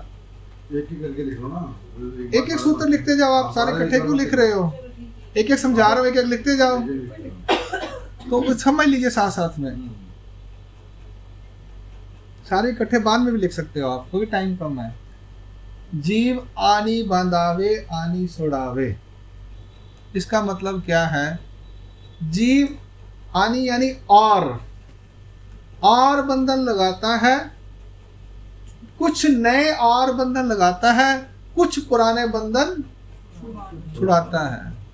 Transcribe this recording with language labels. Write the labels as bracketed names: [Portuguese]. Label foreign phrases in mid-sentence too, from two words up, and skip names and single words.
[Hindi] एक ही करके लिख लो ना। एक एक सूत्र लिखते जाओ। आप सारे इकट्ठे क्यों लिख रहे हो? एक एक समझा रहा हूँ, एक एक लिखते जाओ तो समझ लीजिए साथ साथ में। सारे इकट्ठे बाद में भी लिख सकते हो आप, क्योंकि टाइम कम है। [Marathi] जीव आनी बांधावे आनी सोड़ावे, [Hindi] इसका मतलब क्या है? जीव आनी यानी और बंधन लगाता है, कुछ नए और बंधन लगाता है, कुछ पुराने बंधन छुड़ाता है।